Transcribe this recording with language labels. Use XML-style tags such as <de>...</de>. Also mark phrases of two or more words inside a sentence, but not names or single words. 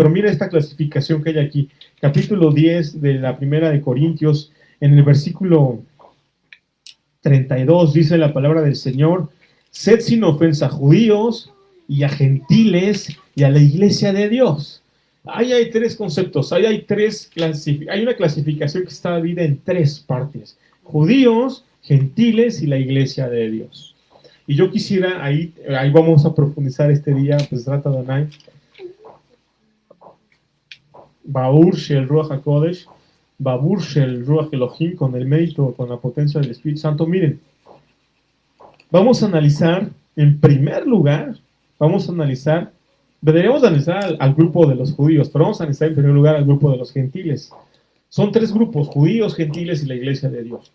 <es>Pero mira esta clasificación que hay aquí, capítulo 10 de la primera de Corintios, en el versículo 32 dice la palabra del Señor: sed sin ofensa a judíos y a gentiles y a la iglesia de Dios. Ahí hay tres conceptos, hay una clasificación que está dividida en tres partes: judíos, gentiles y la iglesia de Dios. Y yo quisiera, ahí vamos a profundizar este día, pues trata de Adonai,</es> <he>בעבור של רוח הקודש, בעבור של רוח אלהים,</he> <es>con el mérito, con la potencia del Espíritu Santo. Miren, vamos a analizar, en primer lugar, deberíamos analizar al grupo de los judíos, pero vamos a analizar en primer lugar al grupo de los gentiles. Son tres grupos: judíos, gentiles y la iglesia de Dios.</es>